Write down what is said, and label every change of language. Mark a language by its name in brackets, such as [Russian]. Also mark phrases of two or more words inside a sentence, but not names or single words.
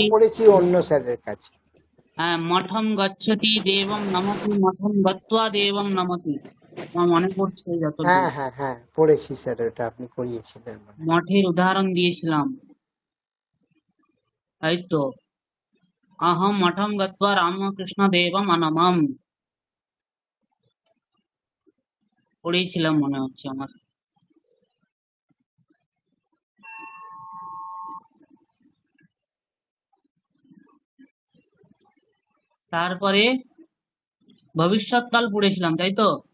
[Sanskrit] গচ্ছতি, [Bangla] পড়েছি অন্য স্যারের কাছে। হ্যাঁ, [Sanskrit] मठं गच्छति देवं नमति, मठं गत्वा देवं नमति, [Bangla] মঠম গত্বা দেবম নমতি। আমার মনে পড়ছে যতদূর। হ্যাঁ হ্যাঁ হ্যাঁ, পড়েছি স্যার, ওটা আপনি পড়িয়েছিলেন মনে হয়। মঠের উদাহরণ দিয়েছিলাম, তাই তো? [Sanskrit] अहम मठम गत्वा रामकृष्ण देवम अनमम [Bangla] পড়েছিলাম মনে হচ্ছে আমার। [Sanskrit] তারপরে ভবিষ্যৎকাল পড়েছিলাম, তাই তো?